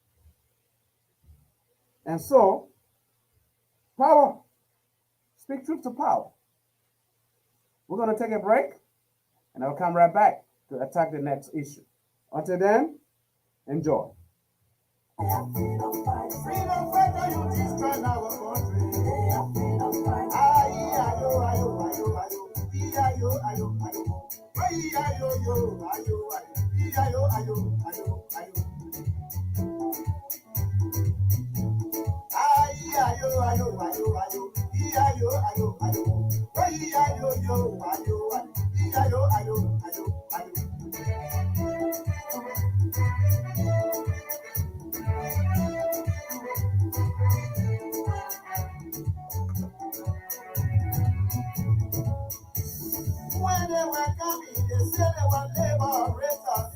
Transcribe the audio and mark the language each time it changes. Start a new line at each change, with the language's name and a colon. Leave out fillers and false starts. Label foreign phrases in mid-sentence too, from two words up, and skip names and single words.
English: And so, power, speak truth to power. We're going to take a break, and I'll come right back to attack the next issue. Until then, enjoy. Freedom fighter, you destroy our country. Aye, ayo, ayo, ayo, ayo. Ayo, ayo, ayo. Aye, ayo, yo, ayo, ayo. Ayo, ayo, ayo, ayo. Aye, ayo, ayo, ayo, ayo. Ayo, ayo, ayo. Aye, ayo, yo, ayo, ayo. Ayo, ayo, ayo, ayo. When they were coming, they said they were liberators.